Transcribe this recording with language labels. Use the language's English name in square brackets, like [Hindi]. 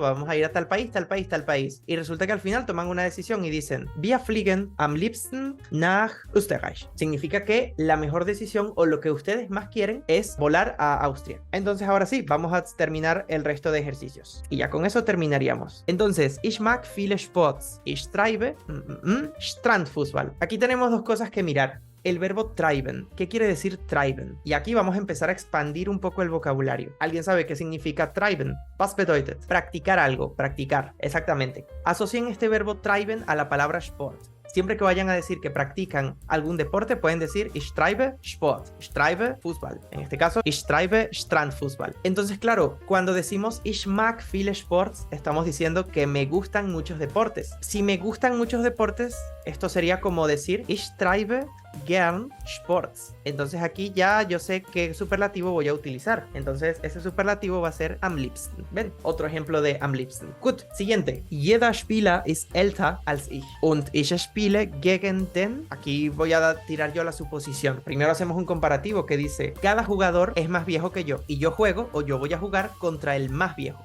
[Spanish] Vamos a ir a tal país, tal país, tal país. Y resulta que al final toman una decisión y dicen, [German] wir fliegen am liebsten nach Österreich. [Spanish] Significa que la mejor decisión o lo que ustedes más quieren es volar a Austria. Entonces ahora sí, vamos a terminar el resto de ejercicios. Y ya con eso terminaríamos. Entonces, [German] ich mag viele Sports. Ich treibe Strandfußball. [Spanish] Aquí tenemos dos cosas que mirar. El verbo treiben. ¿Qué quiere decir treiben? Y aquí vamos a empezar a expandir un poco el vocabulario. ¿Alguien sabe qué significa treiben? [German] Was bedeutet? [Spanish] Practicar algo, practicar. Exactamente. Asocien este verbo treiben a la palabra Sport. Siempre que vayan a decir que practican algún deporte, pueden decir [German] ich treibe Sport, ich treibe Fußball. [Spanish] En este caso, [German] ich treibe Strandfußball. [Spanish] Entonces, claro, cuando decimos [German] ich mag viele Sports, [Spanish] estamos diciendo que me gustan muchos deportes. Si me gustan muchos deportes, esto sería como decir [German] ich treibe gern Sports. [Spanish] Entonces aquí ya yo sé qué superlativo voy a utilizar. Entonces ese superlativo va a ser am liebsten. ¿Ven? Otro ejemplo de am liebsten. [German] Gut, [Spanish] siguiente. [German] Jeder Spieler ist älter als ich. Und ich spiele gegen den... [Spanish] Aquí voy a tirar yo la suposición. Primero hacemos un comparativo que dice cada jugador es más viejo que yo. Y yo juego o yo voy a jugar contra el más viejo.